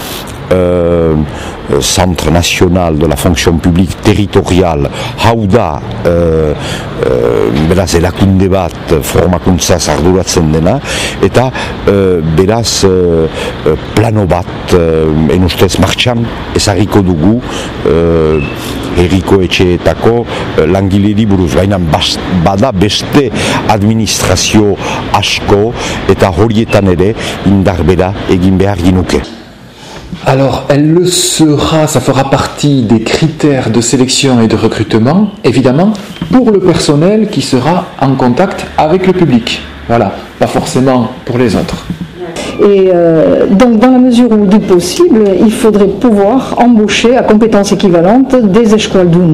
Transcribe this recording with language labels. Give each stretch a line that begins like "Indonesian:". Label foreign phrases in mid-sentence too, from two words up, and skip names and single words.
Basque: Centre National de la Fonction Publique Territorial, hau da beraz erakunde bat formakuntza arduratzen dena, eta beraz plano bat en ustez martxan ezagiko dugu herriko etxeetako langileri buruz, baina bada beste administrazio asko eta horietan ere indar bera egin behar ginuke.
French: Alors, elle le sera, ça fera partie des critères de sélection et de recrutement, évidemment, pour le personnel qui sera en contact avec le public. Voilà, pas forcément pour les autres. Et donc, dans la mesure où du possible, il faudrait pouvoir embaucher à compétences équivalentes des eskualduns.